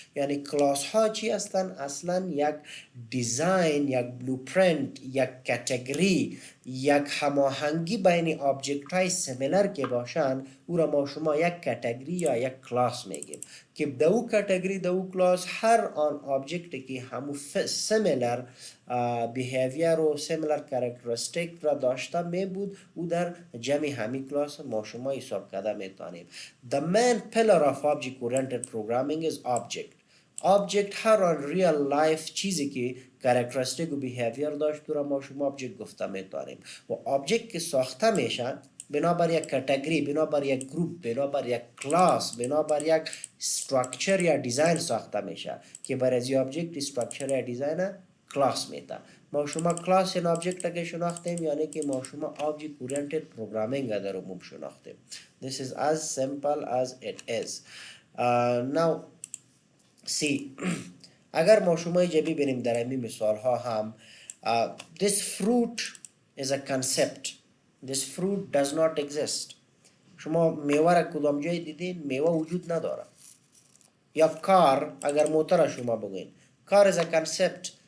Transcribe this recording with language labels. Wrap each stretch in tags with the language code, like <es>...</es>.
<fa>یعنی کلاس ها چی هستن؟ اصلا یک دیزاین، یک بلوپرینت، یک کاتگوری، یک هماهنگی بین آبجکت های سیمیلر که باشن او را ما شما یک کاتگوری یا یک کلاس میگیم که دو کاتگوری دو کلاس هر آن آبجکت که همو سیمیلر بیهیویر و سیمیلر کرکترستیک را داشته می بود او در جمع همین کلاس ما شما حساب کرده میتونیم.</fa> <en>The main pillar of object oriented programming is object.</en> <fa>Object هر آن real life چیزی که کرکترستیک و بیهیویر داشت تو را ما شما object گفته میتونیم. و object که ساخته میشن بنابر یک کاتگوری، بنابر یک گروپ، بنابر یک کلاس، بنابر یک استراکچر یا دیزاین ساخته میشه که برای از آبجکت استراکچر یا دیزاین کلاس میده. ما شما کلاس این آبجکت که شناختیم، یعنی که ما شما آبجکت اورینتد پروگرامینگ در عموم شناختیم.</fa> <en>This is as simple as it is. Now see</en> <fa>اگر ما شما اینجا ببینیم در این مثال ها هم</fa> <en>this fruit is a concept. This fruit does not exist.</en> <fa>شما میوه را کدام جای دیدین؟ میوه وجود نداره. یا کار، اگر موتر شما بگوین کار</fa> <en>is a concept.</en>